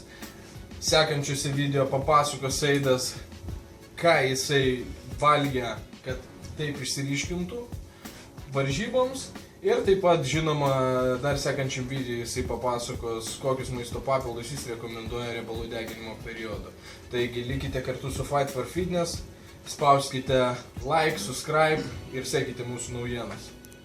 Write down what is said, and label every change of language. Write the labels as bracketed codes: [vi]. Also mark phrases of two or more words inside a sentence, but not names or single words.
[lt] Sekančiuose video papasakos Eidas, ką jisai valgė, kad taip išsiryškintų varžyboms. Ir taip pat, žinoma, dar sekančiam video jisai papasakos, kokius maisto papildus jis rekomenduoja riebalų deginimo periodu. Taigi likite kartu su Fight for Fitness, spauskite [en] like, subscribe [lt] ir sekite mūsų naujienas.